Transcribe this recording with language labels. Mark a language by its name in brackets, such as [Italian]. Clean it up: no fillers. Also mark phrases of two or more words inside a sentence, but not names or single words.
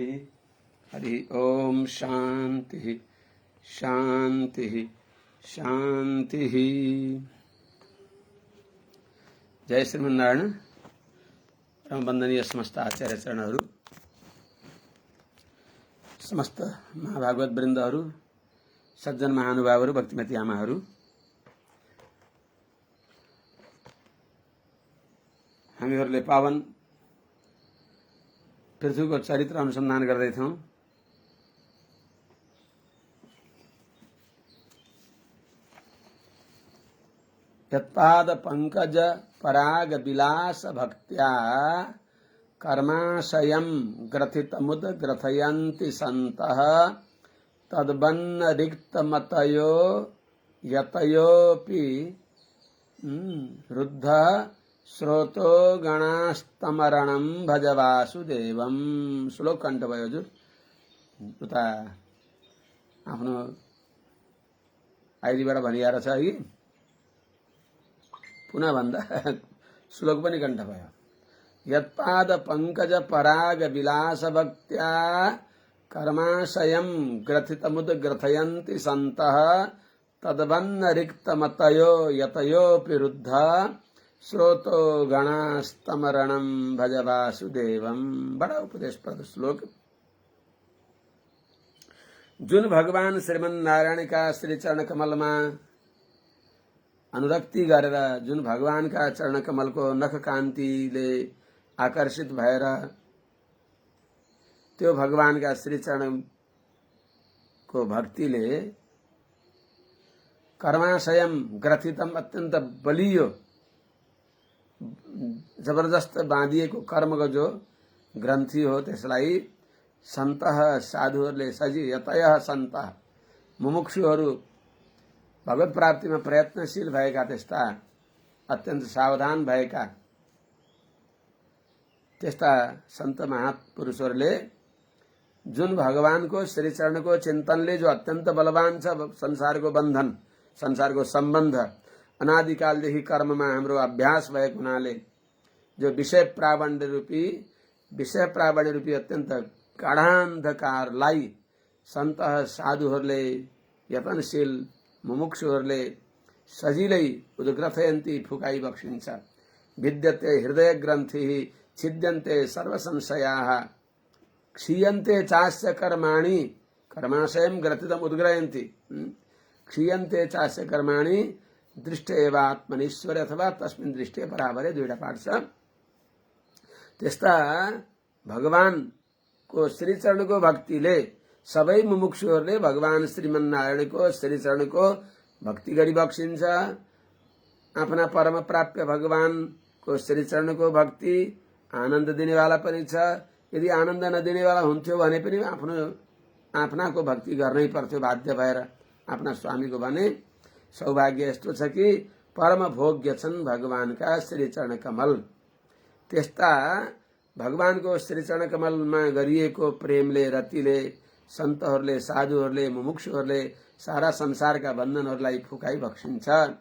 [Sanskrit] हरि ओम शांति शांति शांति। [Nepali] जय श्रीमन्नारायण। परमवन्दनीय समस्त आचार्य चरणहरू, समस्त महाभागवत वृन्दहरू, सज्जन महानुभावहरू, भक्तिमती आमाहरू, हामीहरूले पावन पृथ्वीको चरित्र अनुसन्धान गर्दैछौँ। [Sanskrit] यत्पाद पंकज पराग विलास भक्त्या कर्माशयं ग्रथितमुद ग्रथयन्ति सन्तः तद्वन्न रिक्तमतयो यतयोऽपि रुद्ध श्रोतो गणास्तमरणं भज वासुदेवं। [Nepali] श्लोक कण्ठ भयो हजुर। उता आफ्नो आइडीबाट भनिएर छ कि पुनः भन्दा श्लोक पनि कण्ठ भयो। [Sanskrit] यत्पाद पंकज पराग विलास भक्त्या कर्माशयं ग्रथितमुद ग्रथयन्ति सन्तः तद्वन्न रिक्तमतयो यतयोऽपि रुद्ध श्रोतो गणास्तमरणं भज वासुदेवं। [Nepali] बड़ा उपदेशप्रद श्लोक। जुन भगवान श्रीमन्नारायण का श्री चरण कमलमा अनुरक्ति गरेर, जुन भगवान का चरण कमल को नख कान्तिले आकर्षित भएर त्यो भगवान का श्री चरण को भक्तिले [Sanskrit] कर्माशयम ग्रथितम [Nepali] अत्यंत बलियो जबरदस्त बाँधिएको कर्मको जो ग्रन्थि हो त्यसलाई सन्तः साधुहरूले सजी [Sanskrit] यतयः सन्तः [Nepali] मुमुक्षुहरू भगवत प्राप्तिमा प्रयत्नशील भएका त्यस्ता अत्यन्त सावधान भएका त्यस्ता सन्त महापुरुषहरूले जुन भगवानको श्री चरणको चिन्तनले जो अत्यन्त बलवान छ, संसारको बन्धन, संसारको सम्बन्ध अनादिकालदेखि कर्ममा हाम्रो अभ्यास भएको हुनाले जो विषय प्रावण्य रूपी अत्यन्त गाढान्धकारलाई सन्तः साधुहरूले, यतनशील मुमुक्षुहरूले सजिलै उद्ग्रथयन्ति फुकाई बक्सिन्छ। विद्यते हृदय ग्रन्थि छिद्यन्ते सर्व संशयाः क्षीयन्ते चास्य कर्माणि कर्माशयं ग्रथितम् उद्ग्रहयन्ति। [Sanskrit] क्षीयन्ते चास्य कर्माणि दृष्ट एवात्मनीश्वर अथवा तस्मिन् दृष्टे [Nepali] बराबरै दुईटा पाठ छ। त्यस्ता भगवान को श्री चरण को भक्तिले सबै मुमुक्षुहरूले भगवान श्रीमन्नारायणको श्री चरण को भक्ति गरी बक्सिन्छ। आफ्ना परम प्राप्य भगवान को श्री चरण को भक्ति आनन्द दिनेवाला पनि छ। यदि आनन्द नदिनेवाला हुन्थ्यो भने पनि आफ्ना को भक्ति गर्नै पर्थ्यो बाध्य भएर आफ्ना स्वामी को। भने सौभाग्य यस्तो छ कि परम भोग्य छन् भगवान का श्री चरण कमल। त्यस्ता भगवान को श्री चरण कमलमा गरिएको प्रेमले, रतिले सन्तहरूले, साधुहरूले, मुमुक्षुहरूले सारा संसारका बन्धनहरूलाई फुकाई बक्सिन्छ।